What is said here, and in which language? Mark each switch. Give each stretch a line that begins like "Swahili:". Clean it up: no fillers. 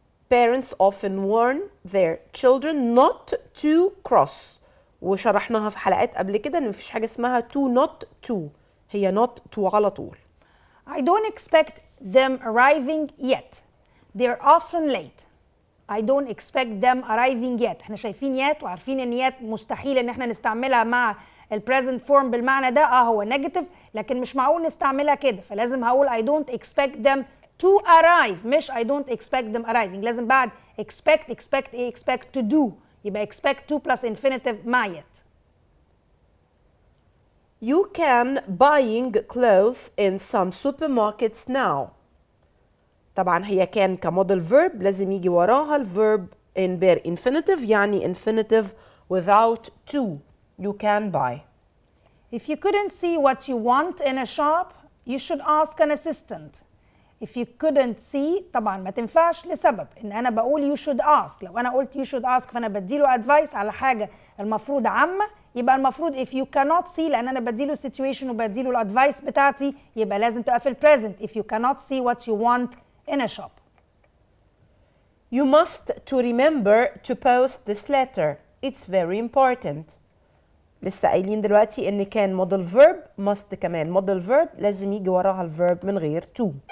English: Parents often warn their children not to cross.
Arabic: وشرحناها في حلقات قبل كده ان مفيش حاجة اسمها to not to، هي not to على طول.
English: I don't expect them arriving yet. They're often late. I don't expect them arriving yet.
Arabic: احنا شايفين yet وعارفين ان yet مستحيل ان احنا نستعملها مع البريزنت فورم بالمعنى ده، هو نيجاتيف، لكن مش معقول نستعملها كده، فلازم هقول
English: I don't expect them to arrive
Arabic: مش
English: I don't expect them arriving.
Arabic: لازم بعد expect ايه؟ expect to do، يبقى expect to plus infinitive مع yet.
English: You can buying clothes in some supermarkets now.
Arabic: طبعا هي كان كموديل verb لازم يجي وراها الverb in bare infinitive، يعني infinitive without to.
English: You can buy. If you couldn't see what you want in a shop, you should ask an assistant. If you couldn't see
Arabic: طبعا ما تنفعش لسبب ان انا بقول
English: you should ask.
Arabic: لو انا قلت you should ask فانا بديله advice على حاجة المفروض عامة، يبقى المفروض
English: if you cannot see لأن أنا بديله situation وبديله الادفايس بتاعتي يبقى لازم تبقى في البريزنت if you cannot see what you want in a shop. You must to remember to post this letter. It's very important.
Arabic: لسه قايلين دلوقتي ان كان model verb must كمان model verb لازم يجي وراها الverb من غير to.